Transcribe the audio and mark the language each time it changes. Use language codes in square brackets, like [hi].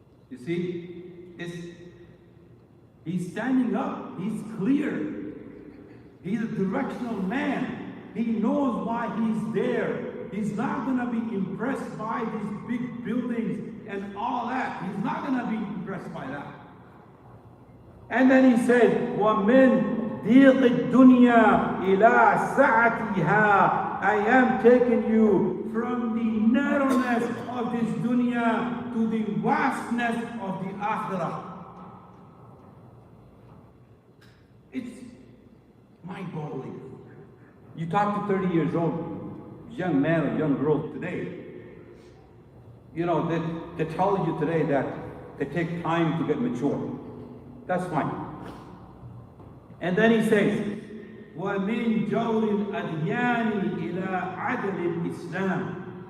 [en] You see, he's standing up, he's clear, he's a directional man. He knows why he's there. He's not going to be impressed by these big buildings and all that. He's not going to be impressed by that. And then he said, [ar] وَمِن ضِيقِ الدُّنْيَا إِلَىٰ سَعَتِهَا. [en] I am taking you from the narrowness of this dunya to the vastness of the akhirah. It's mind-boggling. You talk to 30 years old young man or young girl today, you know, they tell you today that they take time to get mature. That's fine. And then he says, [ar] وَمِن جَوْرِ الْأَدْيَانِ إِلَىٰ عَدْلِ الْإِسْلَامِ.